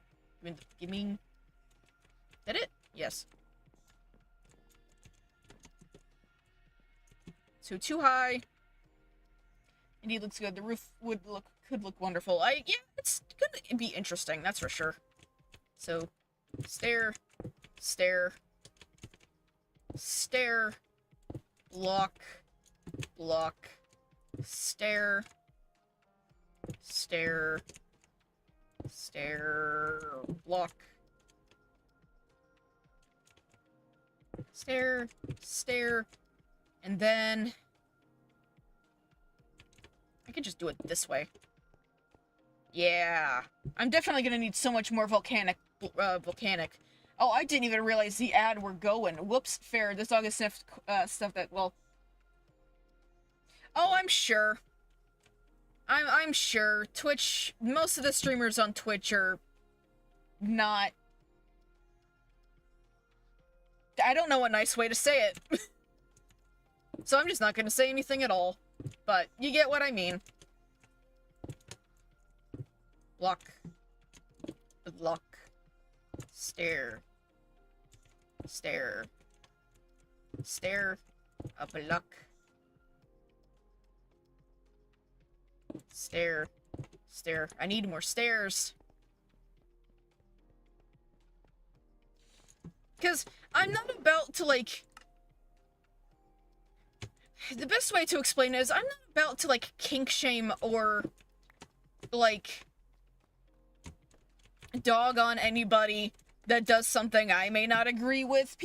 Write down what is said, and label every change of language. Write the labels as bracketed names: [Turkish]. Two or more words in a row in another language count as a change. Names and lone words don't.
[English] Give me... Did it? Yes. So too high. Indeed looks good. The roof could look wonderful. Yeah, it's gonna be interesting, that's for sure. So stair, stair, stair, block, block, stair, stair, stair, block, stair, stair, and then I could just do it this way. Yeah, I'm definitely gonna need so much more volcanic. Oh, I didn't even realize the ad were going. Whoops, fair. This dog has sniffed stuff that, well. Oh, I'm sure. I'm sure. Twitch, most of the streamers on Twitch are not... I don't know a nice way to say it. So I'm just not gonna say anything at all. But you get what I mean. Block. Block. Stair. Stair. Stair. A block. Stair. Stair. I need more stairs. Because I'm not about to, like... The best way to explain it is I'm not about to, like, kink shame or, like, dog on anybody that does something I may not agree with.